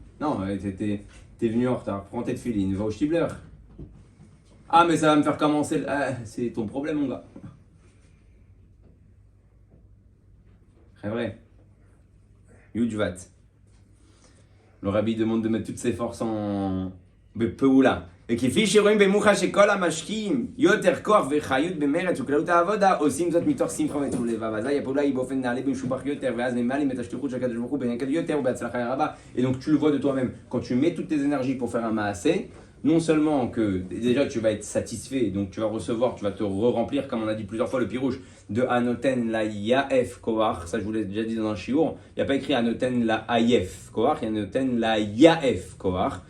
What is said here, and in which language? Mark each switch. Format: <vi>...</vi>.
<fr>Non, t'es venu en retard. Prends tes filines, va au Stibler. Ah, mais ça va me faire commencer. C'est ton problème, mon gars. C'est vrai. Yudjvat. Le rabbi demande de mettre toutes ses forces en בפעולה.</fr> <he>וכפי שרואים במוחה שכל המשקיעים יותר כוח וחיות במרץ וכללות העבודה עושים זאת מתוך שמחה וטוב לבב. אזי הפעולה היא באופן נעלה ומשובח יותר, ואז ממלאים את השליחות של הקדוש ברוך הוא בנקד יותר ובהצלחה רבה.</he> <fr>Et donc tu le vois de toi-même, quand tu mets toutes tes énergies pour faire un maasé, non seulement que déjà tu vas être satisfait, donc tu vas recevoir, tu vas te re-remplir, comme on a dit plusieurs fois, le pirouche de Anoten la Yaef Koach, ça je vous l'ai déjà dit dans un shiur, il n'y a pas écrit Anoten la Ayef Koach, il y a Anoten la Yaef Koach.</fr>